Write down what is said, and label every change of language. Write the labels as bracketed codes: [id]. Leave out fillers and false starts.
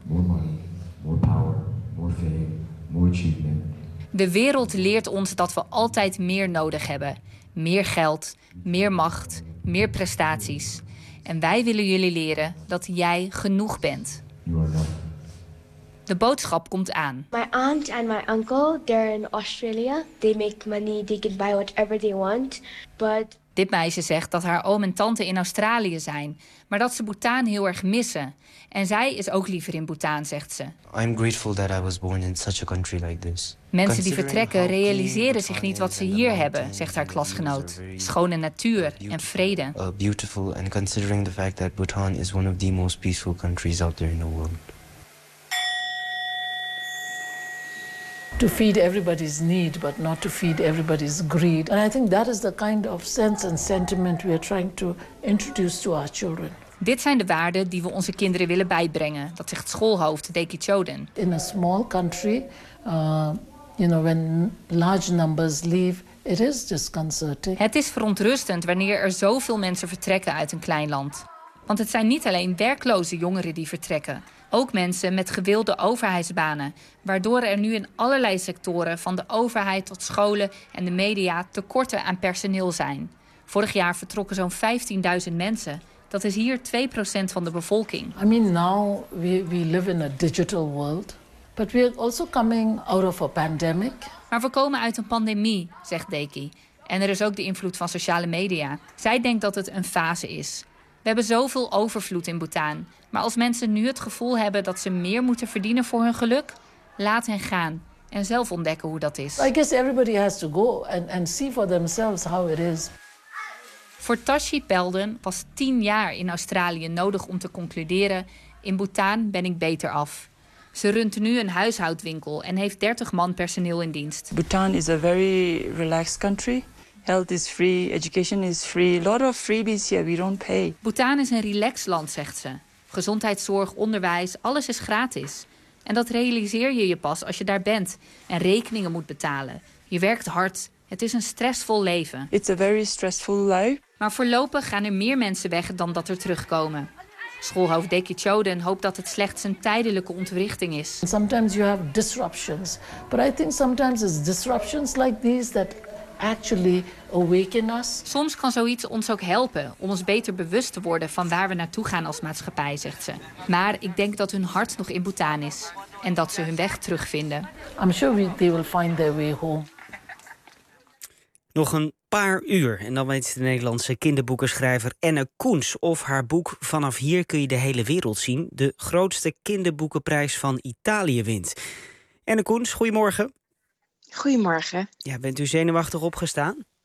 [en] more money, more power, more fame, more achievement. [nl] De wereld leert ons dat we altijd meer nodig hebben. Meer geld, meer macht, meer prestaties. En wij willen jullie leren dat jij genoeg bent. [en] You are enough. [nl] De boodschap komt aan. [en] My aunt and my uncle, they're in Australia. They make money, they can buy whatever they want. But... [nl] Dit meisje zegt dat haar oom en tante in Australië zijn, maar dat ze Bhutan heel erg missen. En zij is ook liever in Bhutan, zegt ze. [en] I'm grateful that I was born in such a country like this. [nl] Mensen die vertrekken realiseren zich niet wat ze hier hebben, zegt haar klasgenoot. Schone natuur en vrede. [en] Beautiful and considering the fact that Bhutan is one of the most peaceful countries out there in the world. To feed everybody's need, but not to feed everybody's greed. And I think that is the kind of sense and sentiment we are trying to introduce to our children. [nl] Dit zijn de waarden die we onze kinderen willen bijbrengen. Dat zegt schoolhoofd Deki Choden. [en] In a small country, when large numbers leave, it is disconcerting. [nl] Het is verontrustend wanneer er zoveel mensen vertrekken uit een klein land. Want het zijn niet alleen werkloze jongeren die vertrekken. Ook mensen met gewilde overheidsbanen, waardoor er nu in allerlei sectoren, van de overheid tot scholen en de media, tekorten aan personeel zijn. Vorig jaar vertrokken zo'n 15.000 mensen. Dat is hier 2% van de bevolking. [en] I mean, now we live in a digital world, but we are also coming out of a pandemic. [nl] Maar we komen uit een pandemie, zegt Deki. En er is ook de invloed van sociale media. Zij denkt dat het een fase is. We hebben zoveel overvloed in Bhutan. Maar als mensen nu het gevoel hebben dat ze meer moeten verdienen voor hun geluk, laat hen gaan en zelf ontdekken hoe dat is. [en] I guess everybody has to go and see for themselves how it is. [nl] Voor Tashi Pelden was 10 jaar in Australië nodig om te concluderen: in Bhutan ben ik beter af. Ze runt nu een huishoudwinkel en heeft 30 man personeel in dienst. [en] Bhutan is a very relaxed country. Health is free, education is free. A lot of freebies here, we don't pay. [nl] Bhutan is een relaxed land, zegt ze. Gezondheidszorg, onderwijs, alles is gratis. En dat realiseer je je pas als je daar bent en rekeningen moet betalen. Je werkt hard, het is een stressvol leven. [en] It's a very stressful life. [nl] Maar voorlopig gaan er meer mensen weg dan dat er terugkomen. Schoolhoofd Deki Choden hoopt dat het slechts een tijdelijke ontwrichting is. [en] Sometimes you have disruptions, but I think sometimes it's disruptions like these that actually awaken us. [nl] Soms kan zoiets ons ook helpen om ons beter bewust te worden van waar we naartoe gaan als maatschappij, zegt ze. Maar ik denk dat hun hart nog in Bhutan is en dat ze hun weg terugvinden. [en] I'm sure they will find their way home. [nl] Nog een paar uur en dan weet de Nederlandse kinderboekenschrijver Anne Koens of haar boek Vanaf hier kun je de hele wereld zien de grootste kinderboekenprijs van Italië wint. Anne Koens, goedemorgen. Goedemorgen. Ja, bent u zenuwachtig opgestaan?